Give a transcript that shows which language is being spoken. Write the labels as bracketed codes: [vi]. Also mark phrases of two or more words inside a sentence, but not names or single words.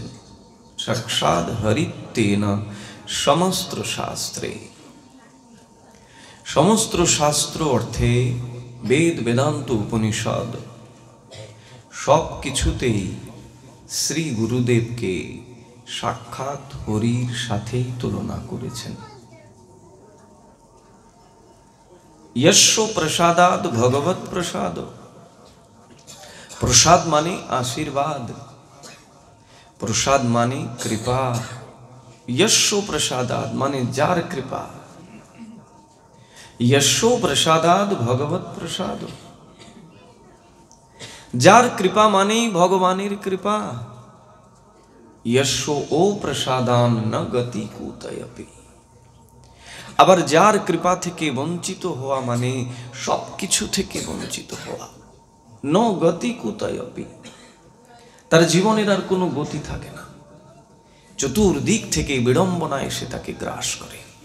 [sa] साक्षात् हरित्वेन समस्त शास्त्रैः। [bn] সমস্ত শাস্ত্র অর্থে বেদ, বেদান্ত, উপনিষদ সব কিছুতেই শ্রী গুরুদেবকে সাক্ষাৎ হরির সাথেই তুলনা করেছেন। [sa] यस्य प्रसादाद भगवत प्रसाद। [bn] প্রসাদ মানে আশীর্বাদ, প্রসাদ মানে কৃপা। [sa] यस्य प्रसादाद [bn] মানে যার কৃপা। [sa] यस्य प्रसादाद भगवत प्रसाद। [bn] যার কৃপা মানে ভগবানের কৃপা। [sa] यस्य ओ प्रसादान न गति कुतयपि। [bn] আবার যার কৃপা থেকে বঞ্চিত হওয়া মানে সবকিছু থেকে বঞ্চিত হওয়া। [sa] न गतिः कुतोऽपि, [bn] তার জীবনের আর কোনো গতি থাকে না। চতুর্দিক থেকে বিড়ম্বনা এসে তাকে গ্রাস করে।